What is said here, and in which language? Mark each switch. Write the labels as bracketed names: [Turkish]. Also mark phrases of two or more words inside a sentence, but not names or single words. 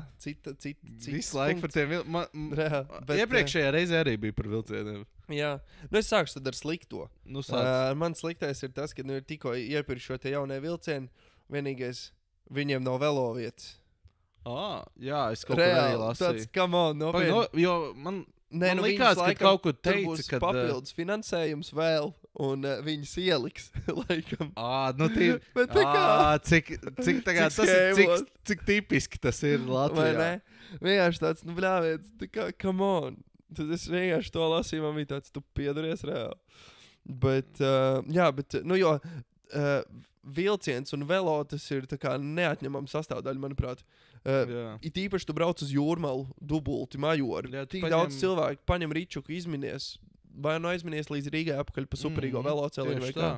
[Latvian] visu laiku par tiem iepriekšējā reizē arī bija par vilcieniem. Jā. Es sākšu tad ar slikto. Man sliktais ir tas, ka ir tikko iepirkt šo te jaunie vilcieni, vienīgais viņiem nav velovietas. Jā, es kaut kur arī lasīju. Tāds, [English] come on, [Latvian] nopietni. Jo man likās, ka kaut kur teica, ka papildus finansējums vēl, un viņas ieliks, laikam. Nu tīri. Bet tā kā... Cik tagad tas ir, cik tipiski tas ir Latvijā. Vai ne? Vienkārši tāds, bļāviet, tā kā, [English] come on. [Latvian] Tad es vienkārši to lasīju, man bija tāds, tu piedaries reāli. Bet, jo vilciens un velo tas ir tā kā neatņemama sastāvdaļa, manuprāt. It īpaši tu brauc uz Jūrmalu, dubulti, Majori. Tik daudz cilvēku paņem ričuku, izminies, vai nu aizminies līdz Rīgai apakaļ pa superīgo veloceliņu vai kā.